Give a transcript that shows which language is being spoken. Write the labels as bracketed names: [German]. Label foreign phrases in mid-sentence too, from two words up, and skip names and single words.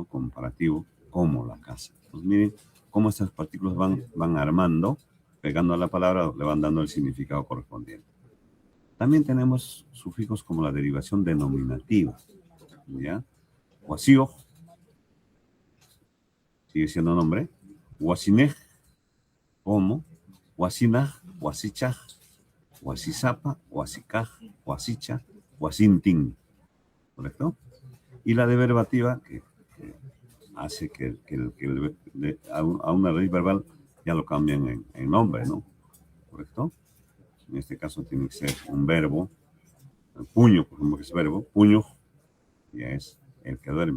[Spanish] Comparativo, como la casa. Pues miren cómo estas partículas van armando, pegando a la palabra, le van dando el significado correspondiente. También tenemos sufijos como la derivación denominativa, ¿ya? Wasio, sigue siendo nombre, wasinej, como, [Quechua] wasinaj, wasichaj, wasizapa, wasikaj, wasicha, wasintin, [Spanish] ¿correcto? Y la derivativa que hace que a una raíz verbal ya lo cambian en nombre, ¿no? ¿Correcto? En este caso tiene que ser un verbo, puño, por ejemplo, que es verbo, puño, ya es el que duerme.